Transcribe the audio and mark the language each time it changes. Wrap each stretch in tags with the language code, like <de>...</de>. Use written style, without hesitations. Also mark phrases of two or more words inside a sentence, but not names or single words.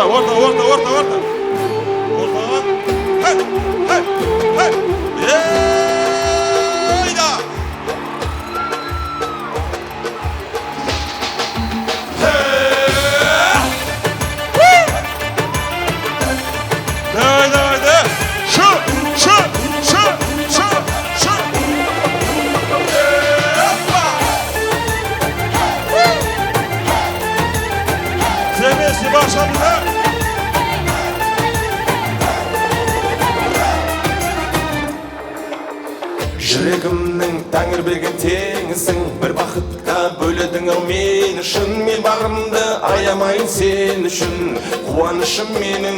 <kk>Ортаға. Айда! Давай. Шу! Zemesi başladı. Жүрегімнің тәңір берген теңісің, бір бақытқа бөледің ау мен үшін. Мен бағымды аямайын сен үшін, қуанышым менің.</kk>